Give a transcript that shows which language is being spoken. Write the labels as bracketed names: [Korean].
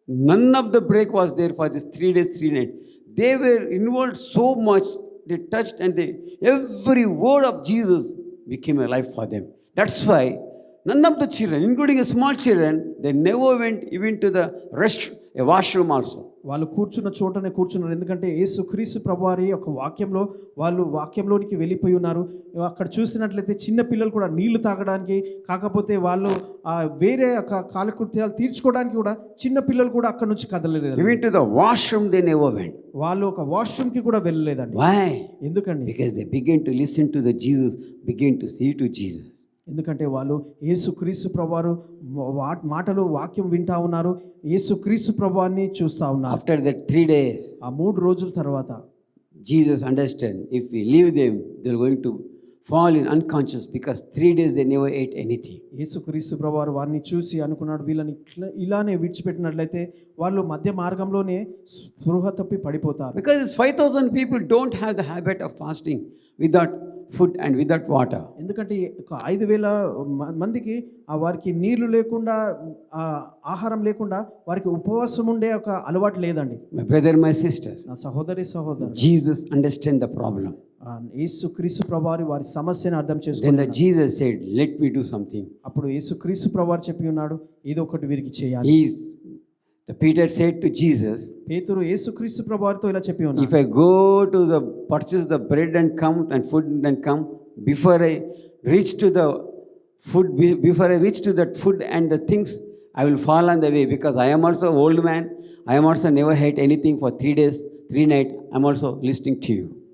[English] None of the break was there for this 3 days, 3 nights. They were involved so much, they touched, and every word of Jesus became a life for them. That's why none of the children, including a small children, they never went even to the a washroom also. [Telugu] వాళ్ళు కూర్చున్న చోటనే కూర్చున్నారు. ఎందుకంటే యేసుక్రీస్తు ప్రభువారి ఒక వాక్యంలోనికి వెళ్ళిపోయి ఉన్నారు. అక్కడ చూసినట్లయితే చిన్న పిల్లలు కూడా నీళ్లు తాగడానికి, కాకపోతే వాళ్ళు వేరే కాలకృత్యాలు తీర్చుకోవడానికి కూడా చిన్న పిల్లలు కూడా అక్కడ నుంచి కదలలేదు. [English] Even to the washroom they never went. [Telugu] వాళ్ళు ఒక వాష్రూమ్ కి కూడా వెళ్ళలేదండి. [English] Why? [Telugu] ఎందుకండి? [English] Because they began to listen to the Jesus, began to see to Jesus. [Telugu] ఎందుకంటే వాళ్ళు యేసుక్రీస్తు ప్రభువారు మాటలు వాక్యం వింటా ఉన్నారు, యేసుక్రీస్తు ప్రభువాన్ని చూస్తా ఉన్నారు. [English] After that 3 days, [Telugu] ఆ 3 రోజుల తర్వాత [English] Jesus understand if we leave them, they're going to fall in unconscious, because 3 days they never ate anything. [Telugu] యేసుక్రీస్తు ప్రభువారు వారిని చూసి అనుకున్నాడు, వీళ్ళని ఇలానే విడిచిపెట్టినట్లయితే వాళ్ళు మధ్య మార్గంలోనే స్పృహ తప్పి పడిపోతారు. [English] Because 5,000 people don't have the habit of fasting without food and without water. [Telugu] ఎందుకంటే 5,000 మందికి వారికి నీళ్లు లేకుండా, ఆహారం లేకుండా వారికి ఉపవాసం ఉండే ఒక అలవాటు లేదండి. [English] My brother, my sister, [Telugu] నా సహోదరి సహోదరు, [English] Jesus understand the problem. [Telugu] యేసుక్రీస్తు ప్రభువారు వారి సమస్యను అర్థం [English] Then [Telugu] చేసుకున్నాడు. [English] Jesus said, let me do something. [Telugu] అప్పుడు యేసుక్రీస్తు ప్రభువారు చెప్పి ఉన్నాడు, ఏదో ఒకటి వీరికి చేయాలి. [English] The Peter said to Jesus, [Telugu] పేతురు యేసుక్రీస్తు ప్రభువారితో ఇలా చెప్పి ఉన్నాడు, [English] if I go to purchase the bread and come and food and come, before I reach to the food, before I reach to that food and the things, I will fall on the way, because I am also old man. I am also never ate anything for 3 days, 3 nights. I am also listening to you.